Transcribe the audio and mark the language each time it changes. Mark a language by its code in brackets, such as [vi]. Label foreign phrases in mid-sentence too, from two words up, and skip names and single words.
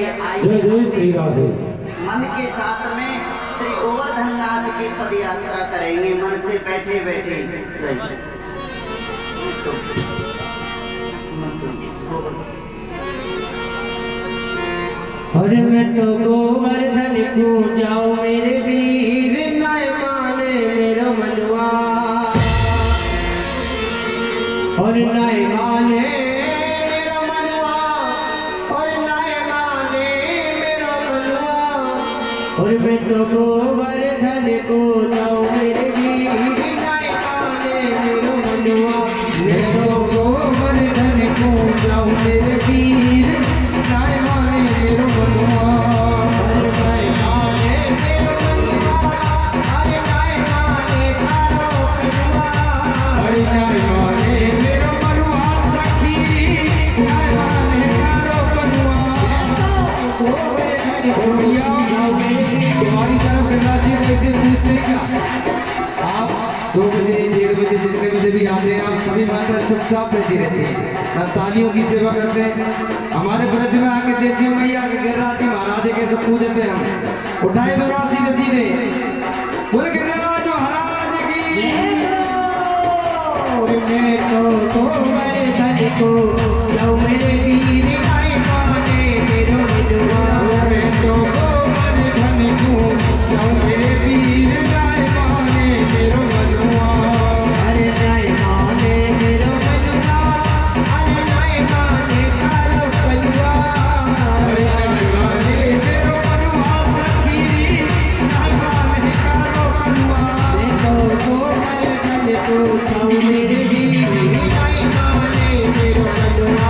[hi] आई मन के साथ में श्री गोवर्धन नाथ की पद यात्रा करेंगे मन से बैठे बैठे। [bra] और मैं तो गोवर्धन को जाऊं मेरे वीर, नाय माने मेरो मनवा, और नाय माने मेरो मनवा, और नाय माने मेरो मनवा। और मैं तो गोवर्धन को जाऊं मेरे वीर, नाय माने मेरो मनवा। मैं तो गोवर्धन को जाऊं मेरे वीर, नाय माने मेरो मनवा। अरे नाय माने मेरो मनवा, अरे नाय माने तारो मनवा, अरे नाय माने मेरो मनवा सखी, नाय माने तारो मनवा। [hi] तो गोवर्धन हो गया तुम्हारी तरफ से राजी कैसे पूछते आप 2 बजे 1:30 बजे जितने बजे भी आते हैं, आप सभी माता चुपचाप बैठी रहती हैं, तालियों की सेवा करते हैं। हमारे ब्रज में आके देखिए मैया के गिरिराज महाराज कैसे पूजते हैं हम। उठाए तो बात सीधे सीधे बोले गिरिराज महाराज की। [bra] मैं तो गोवर्धन को जाऊं मेरे वीर नाय माने मेरो मनुआ। मैं तो गोवर्धन को जाऊं मेरे वीर नाय माने मेरो मनुआ। अरे नाय माने मेरो मनुआ, अरे नाय माने कालो कलुआ। अरे नाय माने मेरो मनुआ सखी, नाय माने कालो कलुआ। मैं तो गोवर्धन को जाऊं मेरे वीर नाय माने मेरो मनुआ।